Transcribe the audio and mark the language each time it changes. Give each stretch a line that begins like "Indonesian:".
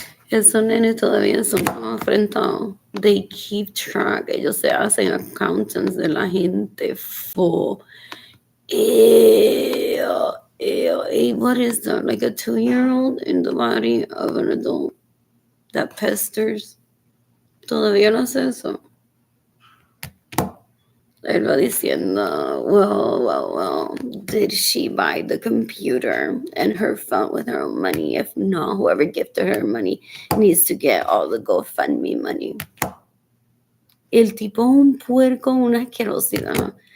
Spanish: Esos nenes todavía son enfrentados.
English: They keep track.
Spanish: Ellos se hacen
English: accountants
Spanish: de la gente full.
English: Ew, ew. What is that? Like a 2-year-old in the body of an adult that pesters.
Spanish: Todavía no hace eso. Él va diciendo,
English: well, did she buy the computer and her phone with her own money? If not, whoever gifted her money needs to get all the GoFundMe money.
Spanish: El tipo un puerco, una asquerosidad.